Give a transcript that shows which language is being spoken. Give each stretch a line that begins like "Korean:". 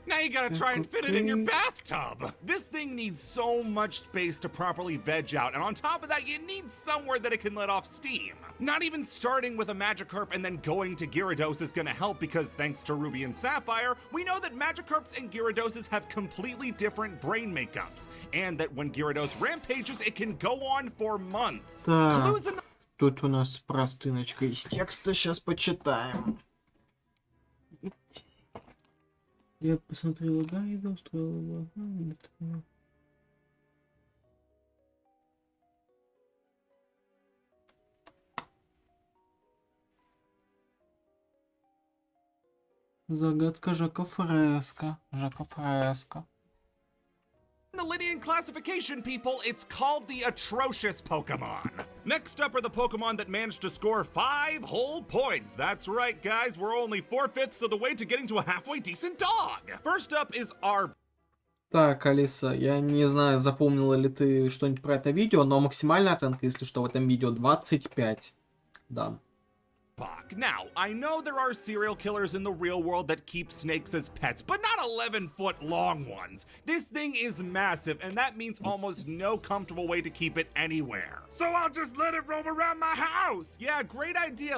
English: Now you gotta try and fit it in your bathtub. This thing needs so much space to properly veg out, and on top of that, you need somewhere that it can let off steam. Not even starting with a Magikarp and then going to Gyarados is gonna help because thanks to Ruby and Sapphire, we know that Magikarps and Gyaradoses have completely different brain makeups, and that when Gyarados rampages, it can go on for months. Clues in the...
Russian: Тут у нас простыночка из текста, сейчас почитаем. Я посмотрела гайды, устроила. Загадка Жака Фреско. Жака Фреско.
English: The Lydian classification, people, it's called the atrocious Pokemon. Next up are the Pokemon that managed to score 5 whole points. That's right, guys, we're only 4/5 of the way to getting to a halfway decent dog. First up is our...
Russian: Так, Алиса, я не знаю, запомнила ли ты что-нибудь про это видео, но максимальная оценка, если что, в этом видео 25. Да.
English: Now, I know there are serial killers in the real world that keep snakes as pets, but not 11-foot long ones. This thing is massive, and that means almost no comfortable way to keep it anywhere. So I'll just let it roam around my house! Yeah, great idea.